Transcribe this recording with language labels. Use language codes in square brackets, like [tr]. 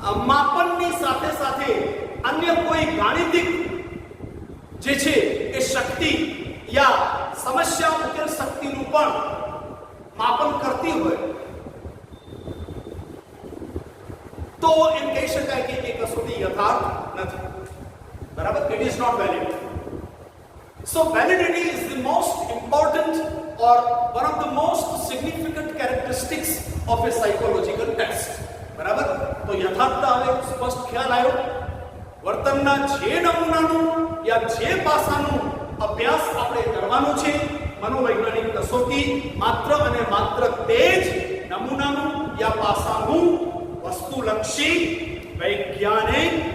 [gu] માપનની સાથે સાથે અન્ય કોઈ ગાણિતિક જે છે એ શક્તિ યા સમસ્યા ઉકેલ શક્તિનું પણ માપન કરતી હોય તો એમ કહી શકાય કે એ કસોટી યથાર્થ નથી. [en] બરાબર? It is not valid. So validity is the most important or one of the most significant characteristics of a psychological test. [gu] બરાબર? તો યથાર્થતા હવે સ્પષ્ટ ખ્યાલ આવ્યો. વર્તનના જે નમૂનાનું યા જે પાસાનું અભ્યાસ આપણે કરવાનો છે, મનોવૈજ્ઞાનિક કસોટી માત્ર અને માત્ર તે જ નમૂનાનું યા પાસાનું વસ્તુલક્ષી, વૈજ્ઞાનિક,